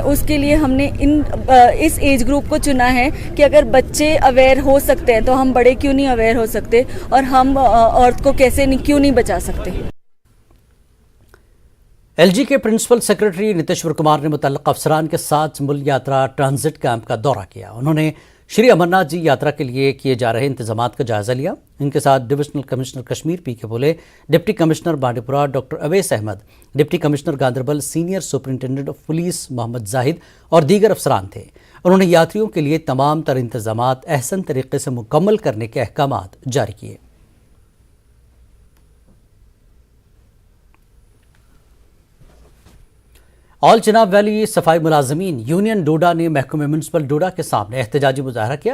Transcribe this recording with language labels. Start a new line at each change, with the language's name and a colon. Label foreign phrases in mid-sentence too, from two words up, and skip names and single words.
Urdu: اس کے لیے ہم نے اس
English: age group
Urdu: کو چنا ہے کہ اگر بچے اویئر ہو سکتے ہیں تو ہم بڑے کیوں نہیں اویئر ہو سکتے، اور ہم ارتھ کو کیوں نہیں بچا سکتے۔ ایل جی کے
English: Principal Secretary
Urdu: نتیشور کمار نے متعلقہ افسران کے ساتھ مل یاترا
English: transit camp
Urdu: کا دورہ کیا۔ انہوں نے شری امرناتھ جی یاترا کے لیے کیے جا رہے انتظامات کا جائزہ لیا۔ ان کے ساتھ
English: Divisional Commissioner
Urdu: کشمیر پی کے بولے،
English: Deputy Commissioner
Urdu: بانڈی پورہ ڈاکٹر اویس احمد،
English: Deputy Commissioner
Urdu: گاندربل
English: Senior Superintendent of Police
Urdu: محمد زاہد اور دیگر افسران تھے۔ انہوں نے یاتریوں کے لیے تمام تر انتظامات احسن طریقے سے مکمل کرنے کے احکامات جاری کیے۔ آل چناب ویلی صفائی ملازمین یونین ڈوڈا نے محکمہ میونسپل ڈوڈا کے سامنے احتجاجی مظاہرہ کیا۔